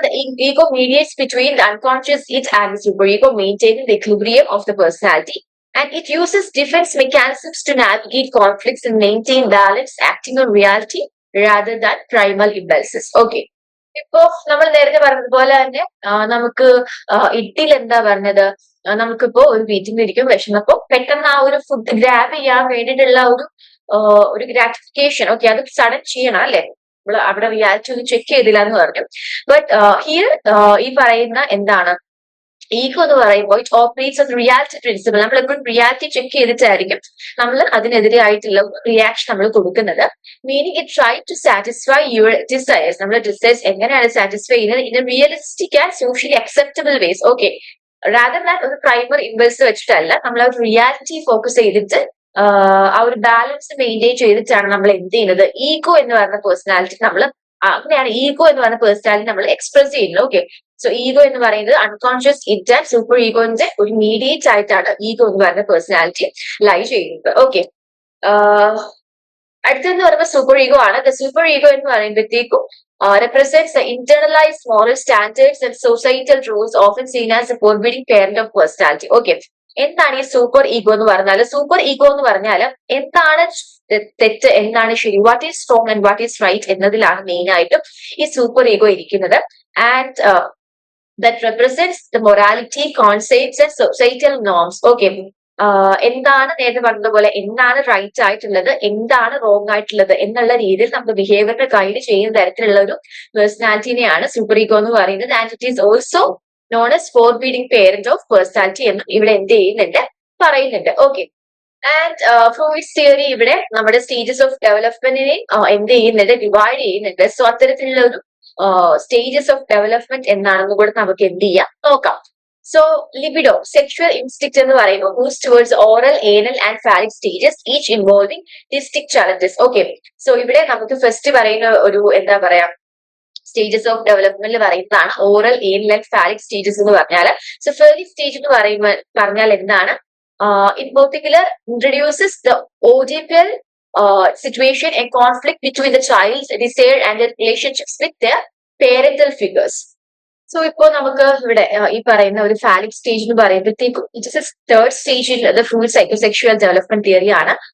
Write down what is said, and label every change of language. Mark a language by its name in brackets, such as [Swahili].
[English] The ego mediates between the unconscious it and the super ego, maintaining the equilibrium of the personality, and it uses defense mechanisms to navigate conflicts and maintain balance, acting on reality rather than primal impulses. [Malayalam] Okay, ഇപ്പോ നമ്മൾ നേരത്തെ പറഞ്ഞതുപോലെ തന്നെ നമുക്ക് ഇട്ടിൽ എന്താ പറഞ്ഞത്, നമുക്കിപ്പോ ഒരു മീറ്റിംഗ് ഇരിക്കും, വിഷമപ്പോ പെട്ടെന്ന് ആ ഒരു ഫുഡ് ഗ്രാബ് ചെയ്യാൻ വേണ്ടിയിട്ടുള്ള ഒരു ഗ്രാറ്റിഫിക്കേഷൻ, ഓക്കെ, അത് സഡൻ ചെയ്യണം അല്ലെ, നമ്മൾ അവിടെ റിയാലിറ്റി ഒന്നും ചെക്ക് ചെയ്തില്ല എന്ന് പറഞ്ഞു. ബട്ട് ഹിയർ ഈ പറയുന്ന എന്താണ് ഈഗോ എന്ന് പറയുമ്പോൾ [English] It operates on reality principle. [Malayalam] നമ്മൾ എപ്പോഴും റിയാലിറ്റി ചെക്ക് ചെയ്തിട്ടായിരിക്കും നമ്മൾ അതിനെതിരെ ആയിട്ടുള്ള റിയാക്ഷൻ നമ്മൾ കൊടുക്കുന്നത്. [English] Meaning it try to satisfy your desires. [Malayalam] നമ്മുടെ ഡിസയേഴ്സ് എങ്ങനെയാണ് സാറ്റിസ്ഫൈ ചെയ്യുന്നത് [English] In realistic and socially acceptable ways. [Malayalam] Okay, rather than ഒരു പ്രൈമർ ഇമ്പൾസ് വെച്ചിട്ടല്ല, നമ്മൾ ആ ഒരു റിയാലിറ്റി ഫോക്കസ് ചെയ്തിട്ട് ആ ഒരു ബാലൻസ് മെയിൻറ്റെയിൻ ചെയ്തിട്ടാണ് നമ്മൾ എന്ത് ചെയ്യുന്നത്, ഈഗോ എന്ന് പറയുന്ന പേഴ്സണാലിറ്റി നമ്മൾ അങ്ങനെയാണ് ഈഗോ എന്ന് പറയുന്ന പേഴ്സണാലിറ്റി നമ്മൾ എക്സ്പ്രസ് ചെയ്യുന്നത്. ഓക്കെ, സോ ഈഗോ എന്ന് പറയുന്നത് അൺകോൺഷ്യസ് ഇറ്റ് ആൻഡ് സൂപ്പർ ഈഗോന്റെ ഒരു മീഡിയേറ്റ് ആയിട്ടാണ് ഈഗോ എന്ന് പറയുന്ന പേഴ്സണാലിറ്റി ലൈ ചെയ്യുന്നത്. ഓക്കെ, അടുത്തെന്ന് പറയുമ്പോൾ സൂപ്പർ ഈഗോ ആണ്. ദ സൂപ്പർ ഈഗോ എന്ന് പറയുമ്പോഴത്തേക്കും [English] represents the internalized moral standards and societal rules often seen as a forbidding parent of personality. [Malayalam] Okay, എന്താണ് ഈ സൂപ്പർ ഈഗോ എന്ന് പറഞ്ഞാല്? സൂപ്പർ ഈഗോ എന്ന് പറഞ്ഞാല് എന്താണ് തെറ്റ്, എന്താണ് ശരി, [English] what is wrong and what is right [Malayalam] എന്നതിലാണ് മെയിൻ ആയിട്ടും ഈ സൂപ്പർ ഈഗോ ഇരിക്കുന്നത്. [English] And that represents the morality, concepts and societal norms. [Malayalam] Okay, എന്താണ് നേരത്തെ പറഞ്ഞതുപോലെ എന്താണ് റൈറ്റ് ആയിട്ടുള്ളത്, എന്താണ് റോങ് ആയിട്ടുള്ളത് എന്നുള്ള രീതിയിൽ നമുക്ക് ബിഹേവിയറിനെ ഗൈഡ് ചെയ്യുന്ന തരത്തിലുള്ള ഒരു പേഴ്സണാലിറ്റിനെയാണ് സൂപ്പർ ഈഗോ എന്ന് പറയുന്നത്. [English] and it is also known as forbidding parent of personality [Malayalam] എന്നും ഇവിടെ എന്ത് ചെയ്യുന്നുണ്ട്, പറയുന്നുണ്ട്. ഓക്കെ, ആൻഡ് ഫ്രൂയിഡ്സ് തിയറി ഇവിടെ നമ്മുടെ സ്റ്റേജസ് ഓഫ് ഡെവലപ്മെന്റിനെ എന്ത് ചെയ്യുന്നുണ്ട്, ഡിവൈഡ് ചെയ്യുന്നുണ്ട്. സോ അത്തരത്തിലുള്ള ഒരു സ്റ്റേജസ് ഓഫ് ഡെവലപ്മെന്റ് എന്നാണെന്ന് കൂടെ നമുക്ക് എന്ത് ചെയ്യാം, നോക്കാം. [English] so libido, sexual instinct [Malayalam] എന്ന് പറയുമ്പോൾ [English] Moves towards oral, anal and phallic stages, each involving distinct challenges. [Malayalam] Okay, so ഇവിടെ നമുക്ക് ഫസ്റ്റ് പറയുന്ന ഒരു എന്താ പറയാ സ്റ്റേജസ് ഓഫ് ഡെവലപ്മെന്റ് പറയുന്നതാണ് oral, anal and phallic stages എന്ന് പറഞ്ഞാൽ. [English] so fairly stage [Malayalam] എന്ന് പറഞ്ഞാൽ എന്താണ്, [English] In particular introduces the Oedipal situation, a conflict between the child's desire and their relationships with their parental figures. [Malayalam] So ഇപ്പോ നമുക്ക് ഇവിടെ ഈ പറയുന്ന ഒരു ഫാലിക് സ്റ്റേജ് എന്ന് പറയുമ്പോഴത്തേക്കും [English] it is a third stage in the Freudian psychosexual development theory [Malayalam] ആണ്.